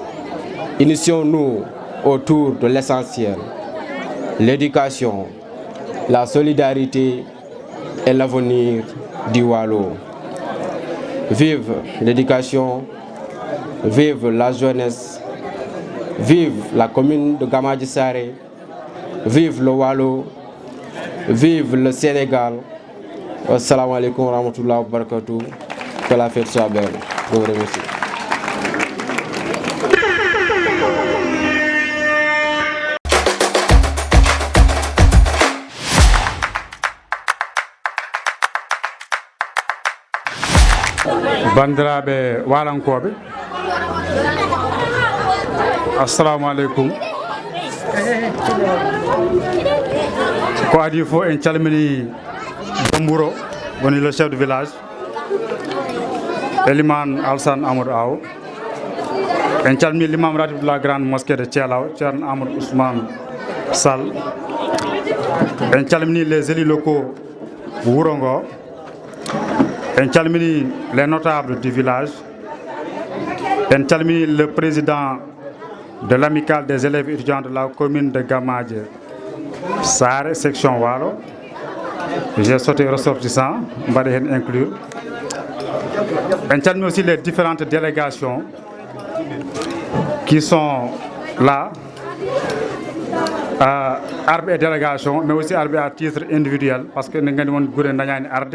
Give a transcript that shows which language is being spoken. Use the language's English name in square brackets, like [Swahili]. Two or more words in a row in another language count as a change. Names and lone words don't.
[French] Initions-nous autour de l'essentiel, l'éducation, la solidarité et l'avenir du Waalo. Vive l'éducation, vive la jeunesse, vive la commune de Gammadji Saré, vive le Waalo, vive le Sénégal. [Arabic] السلام عليكم ورحمة الله وبركاته. [French] Que la fête soit belle. Je vous remercie. [Fula] Bandiraɓe walankoɓe, [Arabic] السلام عليكم. [Fula] Ko adi fof en calmini Domburo woni [French] le chef de village [Fula] Eliman Alsan Amadou Aw. En calmini [French] l'imam ratib de la grande mosquée de Thielaw, Ceerno Amadou Ousmane Sall. [Fula] En calmini [French] les élus locaux [Fula] wuro ngo. En calmini [French] les notables du village. [Fula] En calmini [French] le président de l'amicale des élèves étudiants de la commune de Gamadje, Sare, section Walo. J'ai sauté ressortissant, on va les inclure. [Fula] En calmini [French] aussi les différentes délégations qui sont là, Arbe et délégation, mais aussi Arbe à titre individuel, parce que nous avons Arde.